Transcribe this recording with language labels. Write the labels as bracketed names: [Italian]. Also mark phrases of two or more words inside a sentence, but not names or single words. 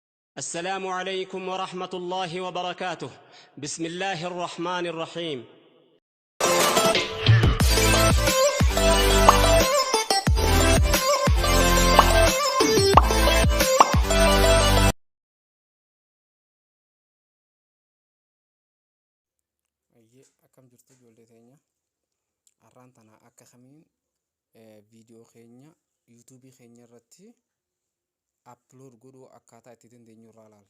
[Arabic] السلام عليكم ورحمة الله وبركاته. بسم الله الرحمن الرحيم. [Oromo] akkam jirtu ijoollee teenya har'aan tana akka kamiin viidiyoo keenya yuutuubii keenya irratti upload godhuu akkaataa itti dandeenyu irraa ilaalla.